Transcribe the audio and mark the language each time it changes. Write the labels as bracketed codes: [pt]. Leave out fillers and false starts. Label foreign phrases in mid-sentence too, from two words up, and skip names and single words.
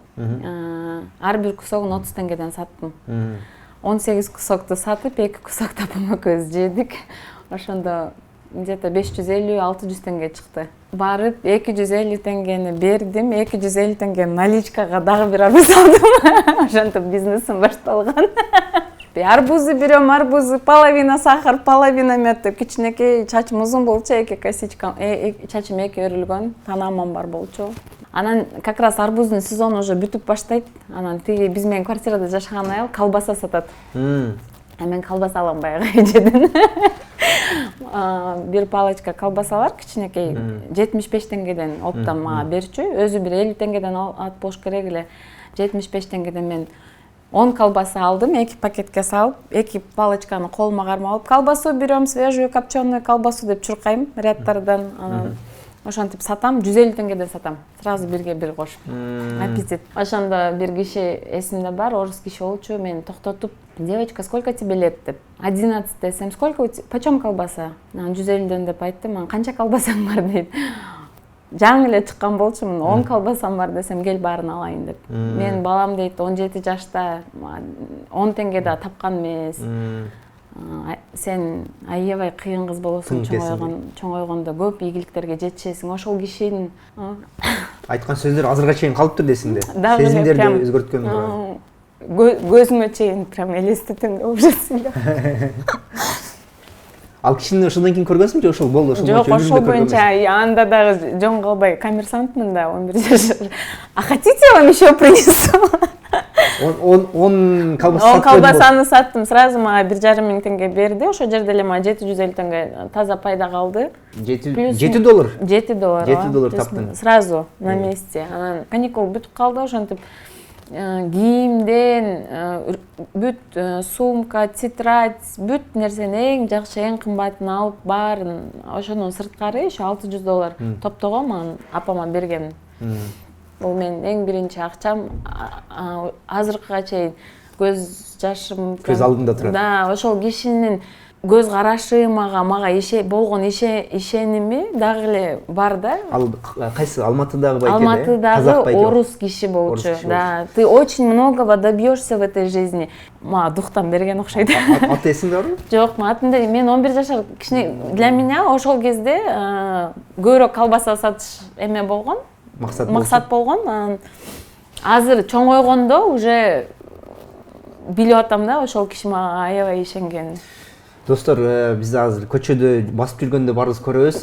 [ky] Ар бир кусогун 30 теңгеден саттым. 18 кусокту сатып, 2 кусокты апам экөөбүз жедик. Ошондо где-то 550-600 теңге чыкты. Барып 250 теңгени бердим, 250 теңгени наличкага дагы бир арбуз алдым. Ошентип бизнесим башталган. [ru] Арбузу берем, арбузу половина сахар, половина мед [ky] деп, кичинекей чачым узун болчу, эки косичкам, чачым эки өрүлгөн, танамам бар болчу. Анан [ru] как раз [ky] арбуздун сезону уже бүтүп баштайт. Анан тиги биз менен квартирада жашаган аял колбаса сатат. Мен колбаса алам баягы эжеден. Бир палочка колбасалар кичинекей 75 теңгеден оптом мага берчү. Өзү бир 50 теңгеден алып болуш керек эле. 75 теңгеден мен 10 колбаса алдым, 2 пакетке салып, 2 палочканы колума кармап алып, [ru] колбасу берем, свежую копченую колбасу [ky] деп чуркайм рядтардан. Ошентип сатам, 150 теңгеден сатам. Сразу бирге бир кошуп. Аппетит. Ошондо бир киши эсимде бар, орус киши болчу, мени токтотуп, [ru] девочка, сколько тебе лет деп. [ky] 11 десем, [ru] сколько у тебя, почем колбаса? [ky] 150 деп айттым, канча колбасаң бар дейт. Жаңы эле чыккан болчумун, 10 колбасам бар десем, кел баарын алайын деп. Мен балам дейт 17 жашта 10 теңге да тапкан эмес. Сен аябай кыйын кыз болосуң, чоңойгондо көп ийгиликтерге жетишесиң. Ошол кишинин айткан сөздөр азырга чейин калыптыр десиңде. Сезимдерди өзгөрткөн. Көзүмө чейин прям элестетем деп ужасың. Ал кишини ошондон кийин көргөнсүң же ошол болду, ошол боюнча? Жок, ошол боюнча анда дагы жон калбай коммерсантмын да, 11 жаш. [ru] А хотите, я вам еще принесу? [ky] Он колбасаны саттым, сразу мага 1,5 теңге берди. Ошол жерде эле мага 750 теңге таза пайда калды. $7? $7 таптың. [ru] Сразу на месте. [ky] Анан каникул бүтүп калды, ошентип кийимден бүт сумка, тетрадь, бүт нерсени эң жакшы, эң кымбатын алып баарын, ошонун сырткары ошо $600 топтогом, анан апама бергем. Бул менин эң биринчи акчам, азыркыга чейин көз жашым, көз алдымда турат. Да, ошол кишинин көз карашы мага болгон ишеними дагы эле бар да. Ал кайсы Алматыдагы байке? Алматыдагы орус киши болчу. Да, [ru] ты очень многого добьешься в этой жизни. [ky] Мага дуктан берген окшойт. Аты эсиңде барбы? Жок, атында мен 11 жашар кичине, [ru] для меня [ky] ошол кезде көбүрөөк колбаса сатыш эме болгон. Максат болгон. Азыр чоңойгондо уже билип атам да, ошол киши мага аябай ишенген. Достор, биз азыр көчөдө басып жүргөндө баарыбыз көрөбүз.